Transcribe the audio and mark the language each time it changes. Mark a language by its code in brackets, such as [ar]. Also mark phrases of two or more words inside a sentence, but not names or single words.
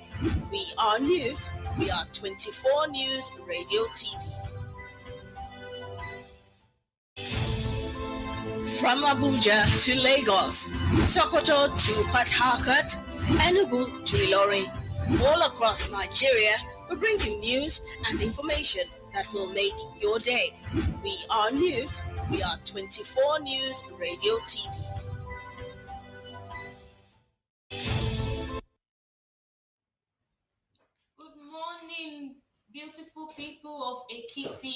[en] We are news. We are 24 News Radio TV. From Abuja to Lagos, Sokoto to Port Harcourt, Enugu to Ilorin, all across Nigeria, we bring you news and information that will make your day. We are news. We are 24 News Radio TV. Good morning, beautiful people of Ekiti.